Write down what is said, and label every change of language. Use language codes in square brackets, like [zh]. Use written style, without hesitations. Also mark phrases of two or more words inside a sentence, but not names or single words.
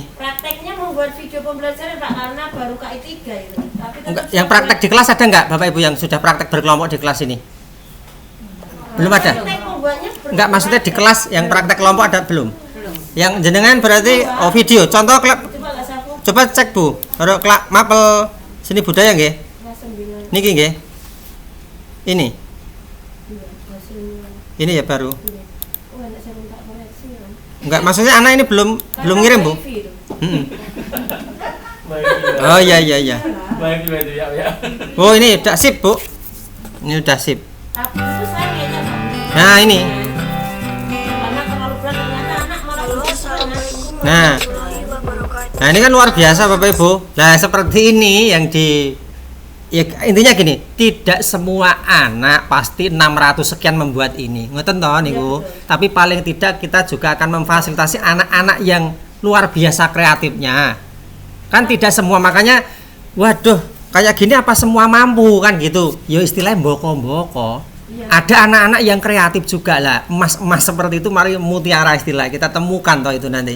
[id] Prakteknya membuat video pembelajaran Pak karena baru KIP 3 itu. Tapi enggak, yang praktek di kelas ada nggak Bapak Ibu yang sudah praktek berkelompok di kelas ini? Belum ada? Enggak, maksudnya di kelas yang praktek kelompok ada belum? Yang jenengan berarti video. Contoh coba cek Bu. Baru mapel seni budaya nggih? [jv] Niki nggih. [id] Ini ya baru. Enggak, maksudnya anak ini belum ngirim Bu. Oh iya iya iya. Baik itu ya. Oh ini udah sip Bu. Ini udah sip. Tapi itu saya kayaknya Bang. Nah ini. Karena terlalu berat ternyata anak malah [ar] Assalamualaikum [id] Nah. [ar] warahmatullahi wabarakatuh. [id] Nah ini kan luar biasa Bapak Ibu. Nah seperti ini yang ya intinya gini, tidak semua anak pasti 600 sekian membuat ini. [jv] Ngoten toh niku. [id] Tapi paling tidak kita juga akan memfasilitasi anak-anak yang luar biasa kreatifnya. Kan tidak semua, makanya waduh, kayak gini apa semua mampu kan gitu. Ya istilahnya mboko-mboko. Ada anak-anak yang kreatif juga lah. Emas-emas seperti itu mari mutiara istilah kita temukan toh itu nanti.